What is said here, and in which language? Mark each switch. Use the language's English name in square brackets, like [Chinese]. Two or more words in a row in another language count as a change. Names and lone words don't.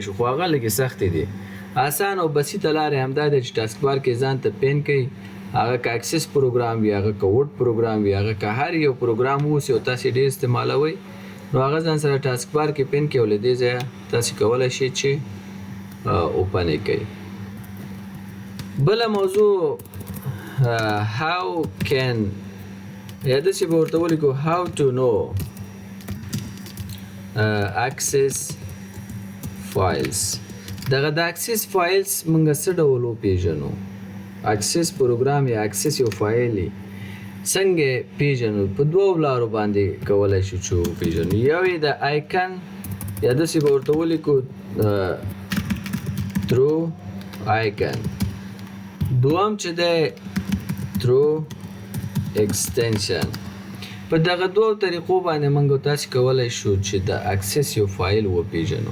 [Pashto] شو خو هغه لږې سختې دي اسان او بسیطه لارې همدا ده چې [English] task bar [Pashto] کې ځان ته پین کوئ هغه که [English] access program [Pashto] وي هغه که [English] word program [Pashto] وي هغه که هر یو پروګرام اوسي او تاسو ډېر استعمالوئ نو هغه ځان سره [English] task bar [Pashto] کې پین کې او له دې ځایه تاسو کولی شئ چې اوپن یې کړئ بله موضوع [English] how can [Pashto] یا داسې به ورته ولیکو [English] how to know access files [Pashto] دغه د [English] access files [Pashto] موږ څه ډول وپېژنو [English] access program [Pashto] یا اکسس یو فایل څنګه پیژنو په دوو لارو باندې کولای شو چې پیژنو یو یې د آیکن یا داسې به ورته ولیکو [English] through icon [Pashto] دوم چې دی [English] through extension [Pashto] په دغه دوو طریقو باندې موږ تاسو کولای شو چې د اکسس یو فایل وپیژنو